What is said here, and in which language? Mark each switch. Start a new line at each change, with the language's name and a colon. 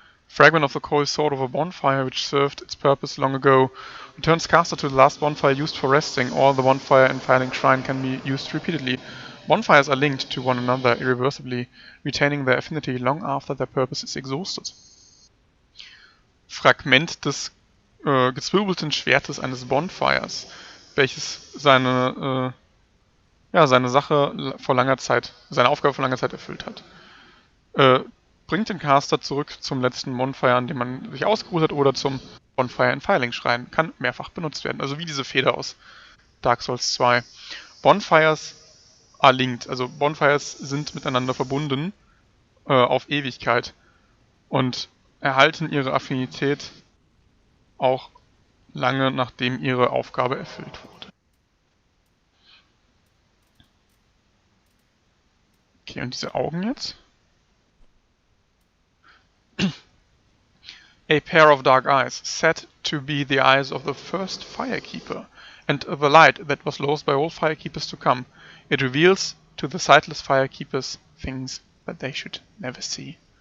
English: Fragment of the coiled sword of a bonfire which served its purpose long ago. Returns caster to the last bonfire used for resting, or the bonfire in Filing Shrine can be used repeatedly. Bonfires are linked to one another irreversibly, retaining their affinity long after their purpose is exhausted.
German: Fragment des gezwirbelten Schwertes eines Bonfires, welches seine Sache vor langer Zeit, seine Aufgabe vor langer Zeit erfüllt hat. bringt den Caster zurück zum letzten Bonfire, an dem man sich ausgeruht hat, oder zum Bonfire in Firelink-Schrein. Kann mehrfach benutzt werden, also wie diese Feder aus Dark Souls 2.
English: Bonfires are linked,
German: also Bonfires sind miteinander verbunden auf Ewigkeit und erhalten ihre Affinität auch lange nachdem ihre Aufgabe erfüllt wurde. Okay, und diese Augen jetzt?
English: A pair of dark eyes, said to be the eyes of the first firekeeper, and the light that was lost by all firekeepers to come. It reveals to the sightless firekeepers things that they should never see.